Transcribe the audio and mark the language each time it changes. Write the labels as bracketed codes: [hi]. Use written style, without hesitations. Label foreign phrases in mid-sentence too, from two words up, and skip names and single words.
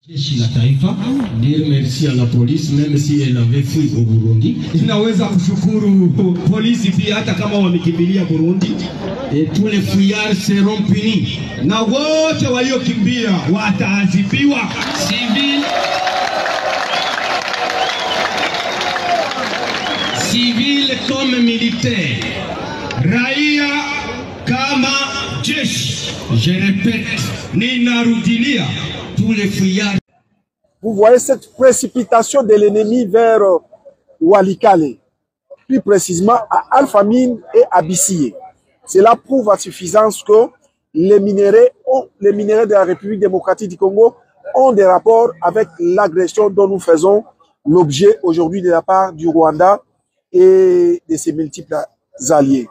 [sw] Jeshi la taifa [fr] dire merci à la police même si elle avait fui au Burundi. [sw] Inaweza kushukuru polisi pia hata kama wamekimbilia Burundi. [fr] Et tous les fuyards seront punis. [sw] Na wote waliokimbia wataadhibiwa. [fr] Civil comme militaire. [sw] Raia kama jeshi. [fr] Je répète, [sw] ninarudilia. [fr] tous les fuyards. Vous voyez cette précipitation de l'ennemi vers Walikale, plus précisément à Alphamine et à Bissiyé. Cela prouve à suffisance que les minéraux de la République démocratique du Congo ont des rapports avec l'agression dont nous faisons l'objet aujourd'hui de la part du Rwanda et de ses multiples alliés.